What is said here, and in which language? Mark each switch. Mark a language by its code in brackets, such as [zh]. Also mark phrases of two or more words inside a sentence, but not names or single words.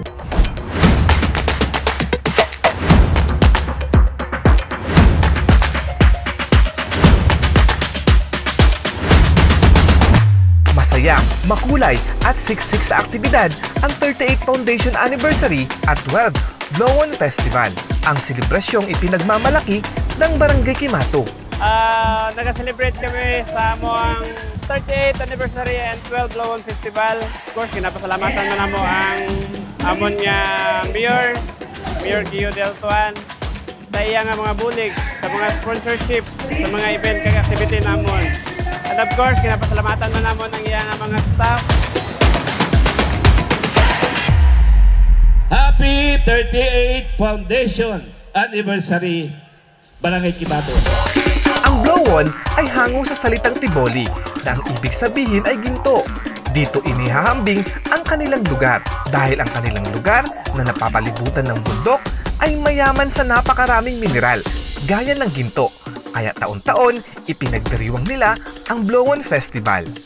[tl] Masaya, makulay at siksik sa aktibidad ang 38 Foundation Anniversary at 12 Blow-On Festival. Ang selebrasyong ipinagmamalaki ng Barangay Kimato. [hil] Nag-celebrate kami sa among 38th Anniversary and 12 Blow-On Festival. [en] Of course, [hil] kinapasalamatan mo na mo ang amon nga Mayor Gio Del Tuan sa iya nga mga bulig, sa mga sponsorship, sa mga event kag activity namon. [en] And of course, [hil] kinapasalamatan mo namon ang iya nga mga staff. [en] Happy 38th Foundation Anniversary, Barangay Kimato. [tl] Ang blow-on ay hango sa salitang Tiboli na ang ibig sabihin ay ginto. Dito inihahambing ang kanilang lugar dahil ang kanilang lugar na napapalibutan ng bundok ay mayaman sa napakaraming mineral gaya ng ginto. Kaya taon-taon ipinagdiriwang nila ang Blow-On Festival.